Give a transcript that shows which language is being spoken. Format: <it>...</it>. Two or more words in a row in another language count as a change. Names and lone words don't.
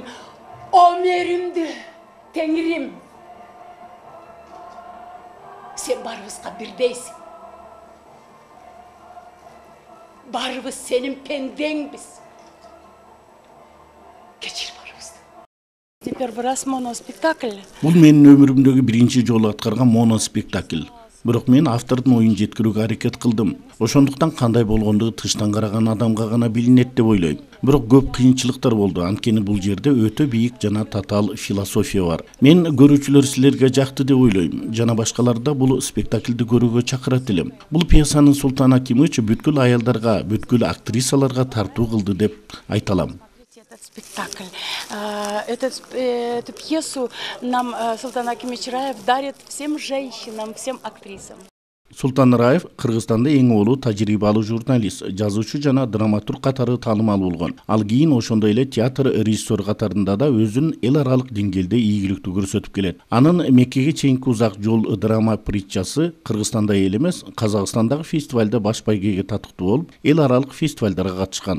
<ky>Өмүрүмдү, Теңирим. Сен барыбызга бирдейсиң. Барыбыз сенин пендеңбиз. Кечир барыбызды.</ky> <ru>Первый раз моноспектакль.</ru> <ky>Бул менин өмүрүмдөгү биринчи жолу аткарган моноспектакль. Бирок мен автордун оюн жеткирүүгө аракет кылдым. Ошондуктан кандай болгондугу тыштан караган адамга гана билинет деп ойлойм. Бирок көп кыйынчылыктар болду. Анткени бул жерде өтө бийик жана татаал философия бар. Мен көрүүчүлөр силерге жакты деп ойлойм. Жана башкаларды да бул спектакльди көрүүгө чакырат элем. Бул пьесанын Султан Акимович бүткүл аялдарга, бүткүл актрисаларга тартуу кылды деп айта алам. Спектакль.</ky> <ru>Эту пьесу нам Султан Акимович Раев дарит всем женщинам, всем актрисам.</ru> <ky>Султан Раев Кыргызстанда эң олуу тажрыйбалуу журналист, жазуучу жана драматург катары таанымал болгон. Ал кийин ошондой эле театр режиссер катарында да өзүн эл аралык деңгээлде ийгиликтүү көрсөтүп келет. Анын Меккеге чейинки узак жол драма притчасы Кыргызстанда эл эмес, Казакстандагы фестивалда баш байгеге татыктуу болуп, эл аралык фестивалдарга катышкан.</ky>